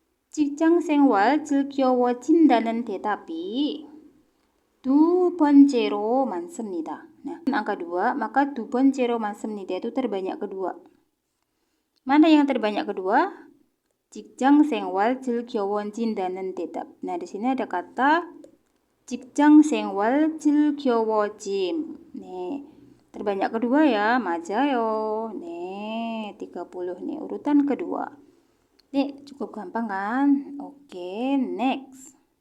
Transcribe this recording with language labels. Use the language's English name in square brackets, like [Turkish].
[Korean] 직장 생활 즐거워진다는 대답이 두 번째로 많습니다. [Indonesian] Nah, angka 2, maka [Korean] 두 번째로 많습니다 [Indonesian] itu terbanyak kedua. Mana yang terbanyak kedua? [Korean] 직장 생활 즐거워진다는 대답. [Indonesian] Nah, di sini ada kata [Korean] 직장 생활 즐거워짐. [Indonesian] Nih, terbanyak kedua ya, 맞아요. Nih, 30 nih, urutan kedua. Nih, cukup gampang kan? [English] Oke, next.